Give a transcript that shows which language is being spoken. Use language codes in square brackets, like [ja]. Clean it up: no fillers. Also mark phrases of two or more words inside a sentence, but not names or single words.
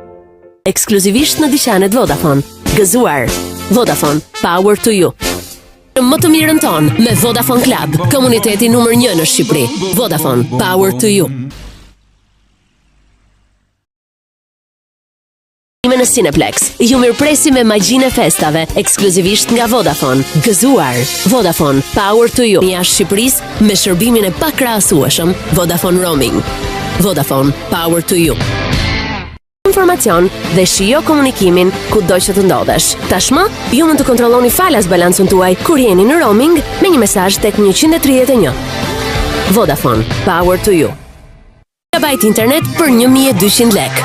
[sq] Ekskluzivisht në dyqanet Vodafone. Gëzuar. Vodafone, [en] power to you. [sq] Më të mirën tonë me Vodafone Club, komuniteti numër 1 në Shqipëri. [en] Vodafone, power to you. [sq] Në Cineplex, ju mirëpresi me magjinë e festave, ekskluzivisht nga Vodafone. Gëzuar, Vodafone, [en] power to you. [sq] Jashtë Shqipërisë me shërbimin e pakrahasueshëm, Vodafone Roaming. [en] Vodafone, power to you. [sq] Informacion dhe shijo komunikimin kudo që të ndodhesh. Tashmë, ju mund të kontrolloni falas balancun tuaj kur jeni në roaming me një mesazh tek 131. [en] Vodafone, power to you. [sq] Gigabajt internet për 1200 lek.